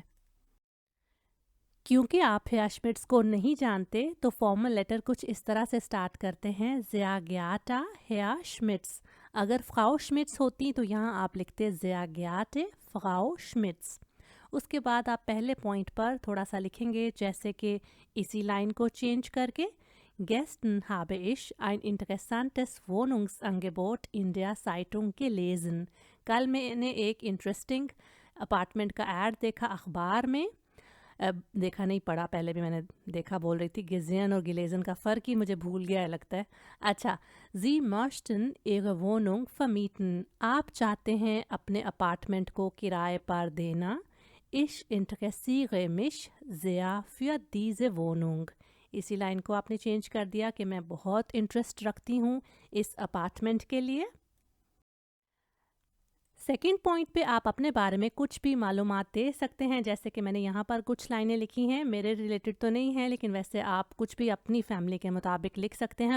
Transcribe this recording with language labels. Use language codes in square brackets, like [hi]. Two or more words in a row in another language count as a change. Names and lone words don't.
[hi] क्योंकि आप हेयर श्मिट्स को नहीं जानते, तो [en] formal letter [hi] कुछ इस तरह से स्टार्ट करते हैं, [de] sehr geehrter Herr Schmitz। [hi] अगर फ्राउ श्मिट्स होती तो यहाँ आप लिखते [de] sehr geehrte Frau Schmitz। [hi] उसके बाद आप पहले पॉइंट पर थोड़ा सा लिखेंगे, जैसे कि इसी लाइन को चेंज करके, [de] Gestern habe ich ein interessantes Wohnungsangebot in der Zeitung gelesen। [hi] कल मैंने एक इंटरेस्टिंग अपार्टमेंट का ऐड देखा अखबार में। अब देखा नहीं, पढ़ा, पहले भी मैंने देखा बोल रही थी। गिजेन और गिलेजन का फ़र्क ही मुझे भूल गया है लगता है। अच्छा, [de] Sie möchten Ihre Wohnung vermieten, [hi] आप चाहते हैं अपने अपार्टमेंट को किराए पर देना। [de] Ich interessiere mich sehr für diese Wohnung, [hi] इसी लाइन को आपने चेंज कर दिया कि मैं बहुत इंटरेस्ट रखती हूँ इस अपार्टमेंट के लिए। [en] second point [hi] पे आप अपने बारे में कुछ भी मालूमात दे सकते हैं, जैसे कि मैंने यहाँ पर कुछ लाइनें लिखी हैं, मेरे रिलेटेड तो नहीं है, लेकिन वैसे आप कुछ भी अपनी फैमिली के मुताबिक लिख सकते हैं।